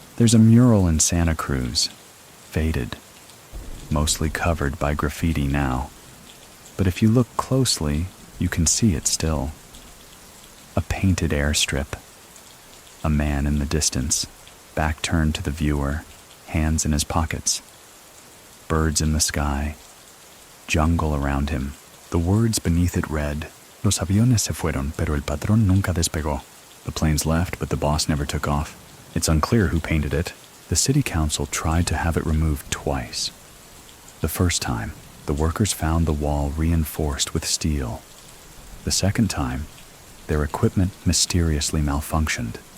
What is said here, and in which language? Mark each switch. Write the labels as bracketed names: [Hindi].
[English] There's a mural in Santa Cruz, faded, mostly covered by graffiti now. But if you look closely, you can see it still. A painted airstrip. A man in the distance, back turned to the viewer, hands in his pockets. Birds in the sky. Jungle around him. The words beneath it read, [Spanish] Los aviones se fueron, pero el patrón nunca despegó. [English] The planes left, but the boss never took off. It's unclear who painted it. The city council tried to have it removed twice. The first time, the workers found the wall reinforced with steel. The second time, their equipment mysteriously malfunctioned.